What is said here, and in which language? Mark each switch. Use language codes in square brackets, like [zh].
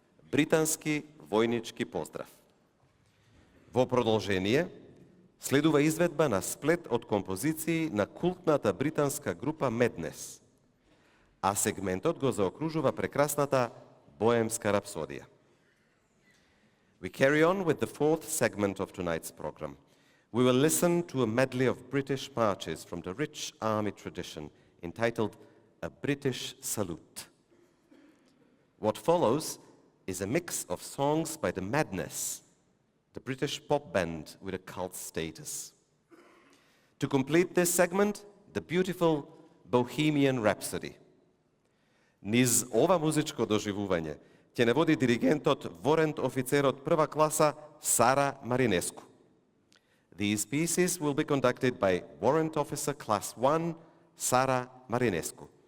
[mk] Британски војнички поздрав. Во продолжение, следува изведба на сплет од композиции на култната британска група Madness, а сегментот го заокружува прекрасната Боемска рапсодија. [en] We carry on with the fourth segment of tonight's program. We will listen to a medley of British marches from the rich army tradition entitled A British Salute. What follows is a mix of songs by the Madness, the British pop band with a cult status. To complete this segment, the beautiful Bohemian Rhapsody. [mk] Низ ова музичко доживување ќе не води диригентот ворент офицерот прва класа Сара Маринеску. [en] These pieces will be conducted by Warrant Officer Class 1 Sara Marinescu.